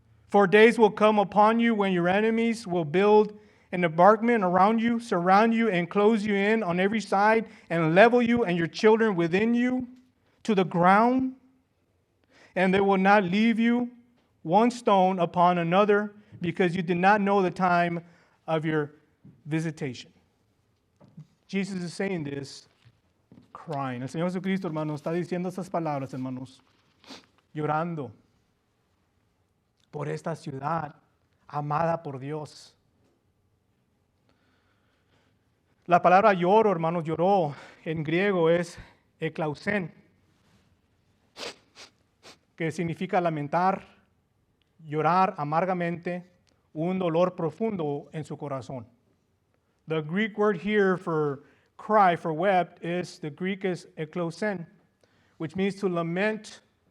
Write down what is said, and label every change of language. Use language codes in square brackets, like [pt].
[en] For days will come upon you when your enemies will build an embankment around you, surround you, and close you in on every side, and level you and your children within you to the ground. And they will not leave you one stone upon another, because you did not know the time of your visitation. Jesus is saying this, crying. [es] El Señor Jesucristo, hermanos, está diciendo estas palabras, hermanos, llorando por esta ciudad amada por Dios. La palabra lloro, hermanos, lloró en griego es eklausen, que significa lamentar, llorar amargamente, un dolor profundo en su corazón. [en] The Greek word here for cry, for wept, is the Greek is eklausen, which means to lament,